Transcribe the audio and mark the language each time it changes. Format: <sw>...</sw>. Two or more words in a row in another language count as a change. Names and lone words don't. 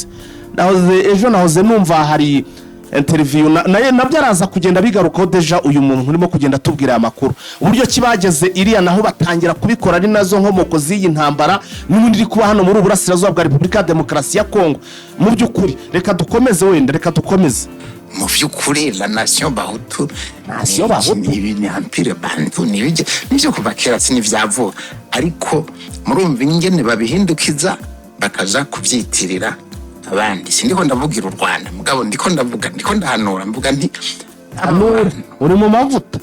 <rw>Nahoze numva hari interview nabyo araza kugenda bigarukaho deja uyu muntu urimo kugenda tubwira aya makuru, uburyo kibageze iriya naho batangira kubikora ari nazo nkomoko z'iyi ntambara n'ubundi iri kuba hano muri Uburasirazuba bwa Repubulika ya Demokarasi ya Kongo. Mu by'ukuri reka dukomeze, reka dukomeze.</rw> <rn>Mu by'ukuri</rn> <fr>la nation</fr> <rn>Bahutu ibi ni empire Bantu nibyo kuva kera sinivyavuga, ariko murumva ingene babihindukiza bakaja kubyitirira abandi. Sindiko ndavugira u Rwanda mugabo ndiko ndahanura mvuga nti uri mu mavuta</rn>